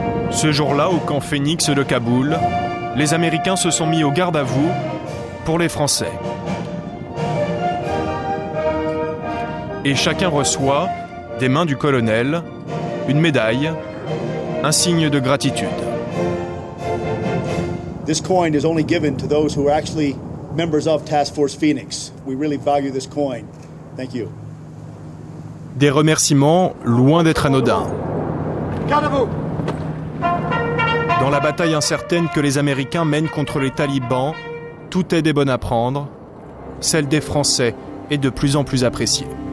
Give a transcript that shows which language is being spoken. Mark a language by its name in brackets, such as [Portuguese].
[French] Ce jour-là, au camp Phénix de Kaboul, les Américains se sont mis au garde à vous pour les Français. Et chacun reçoit, des mains du colonel, une médaille, un signe de gratitude. [English] This coin is only given to those who are actually members of Task Force Phoenix. We really value this coin. Thank you. [French] Des remerciements loin d'être anodins. Gardez-vous! Dans la bataille incertaine que les Américains mènent contre les talibans, toute aide est bonne à prendre. Celle des Français est de plus en plus appréciée.